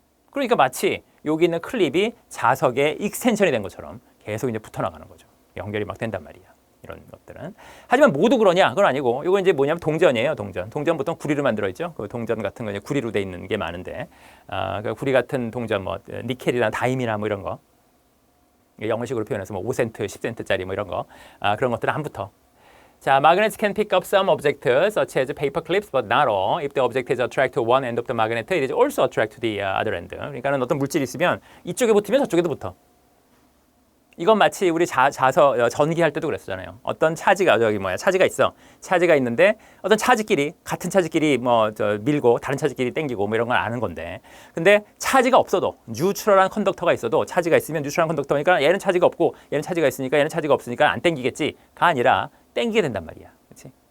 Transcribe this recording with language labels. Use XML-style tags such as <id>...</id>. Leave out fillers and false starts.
<ko>그러니까 마치 여기 있는 클립이 자석의 익스텐션이 된 것처럼 계속 이제 붙어 나가는 거죠. 연결이 막 된단 말이야. 이런 것들은. 하지만 모두 그러냐? 그건 아니고, 이거 이제 뭐냐면 동전이에요, 동전. 동전 보통 구리로 만들어 있죠. 그 동전 같은 거 이제 구리로 돼 있는 게 많은데, 그 구리 같은 동전, 뭐 니켈이나 다임이나 뭐 이런 거, 영어식으로 표현해서 뭐 5센트, 10센트짜리 뭐 이런 거, 그런 것들은 안 붙어. 자,</ko> <en>magnets can pick up some object such as paper clips, but not all. If the object is attracted to one end of the magnet, it is also attracted to the other end.</en> <ko>그러니까는 어떤 물질이 있으면 이쪽에 붙으면 저쪽에도 붙어. 이건 마치 우리 전기할 때도 그랬었잖아요. 어떤 차지가 차지가 있어. 차지가 있는데 어떤 차지끼리 같은 차지끼리 밀고 다른 차지끼리 땡기고 뭐 이런 걸 아는 건데. 근데 차지가 없어도 뉴트럴한 컨덕터가 있어도 차지가 있으면 뉴트럴한 컨덕터니까 얘는 차지가 없고 얘는 차지가 있으니까 얘는 차지가 없으니까 안 땡기겠지가 아니라 땡기게 된단 말이야. 그렇지?</ko>